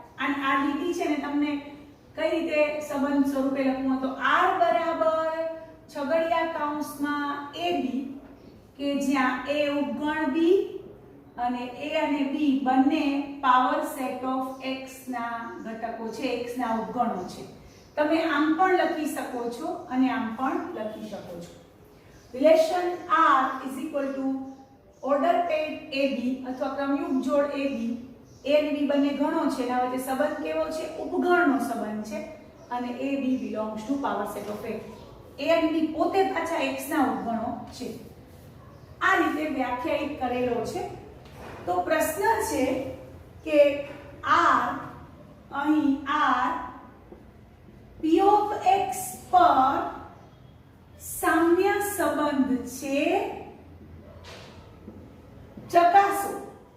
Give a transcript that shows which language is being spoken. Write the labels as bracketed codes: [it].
[gu] અને આ લીટી છે ને તમને કઈ રીતે સંબંધ સ્વરૂપે લખવું હોય તો r બરાબર છગડીયા કૌંસમાં ab કે જ્યાં a ઉપગણ b અને a અને b બંને પાવર સેટ ઓફ x ના ઘટકો છે, x ના ઉપગણો છે. તમે આમ પણ લખી શકો છો અને આમ પણ લખી શકો છો. [en] relation r is equal to order pair ab [gu] અથવા ક્રમયુગ જોડ ab. a અને b બંને ગણો છે, એના વચ્ચે સંબંધ કેવો છે? ઉપગણનો સંબંધ છે અને [en] ab belongs to power set of x. [gu] a અને b પોતે પાછા x ના ઉપગણો છે. આ રીતે વ્યાખ્યાયિત કરેલો છે. તો પ્રશ્ન છે કે r અહીં r p of x પર સામ્ય સંબંધ છે, ચકાસો.